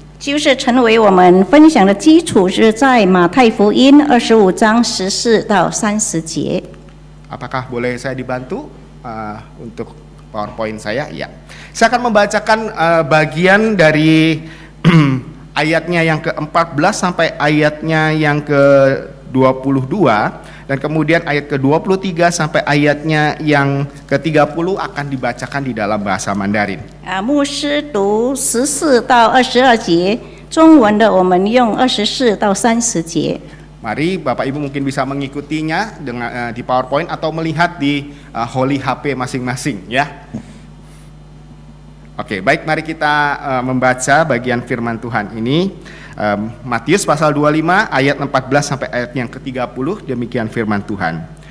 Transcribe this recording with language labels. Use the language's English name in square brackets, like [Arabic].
[Chinese] 就是成为我们分享的基础，是在马太福音25章14到30节。 [Indonesian] Apakah boleh saya dibantu untuk PowerPoint saya? Ya. Saya akan membacakan bagian dari ayatnya yang ke-14 sampai ayatnya yang ke-22 dan kemudian ayat ke-23 sampai ayatnya yang ke-30 akan dibacakan di dalam bahasa Mandarin. [Chinese] 牧师读14到22节，中文的我们用24到30节。 [Indonesian] Mari Bapak Ibu mungkin bisa mengikutinya dengan di PowerPoint atau melihat di Holy HP masing-masing ya. Oke, baik, mari kita membaca bagian firman Tuhan ini. Matius pasal 25 ayat 14 sampai ayat yang ke-30, demikian firman Tuhan.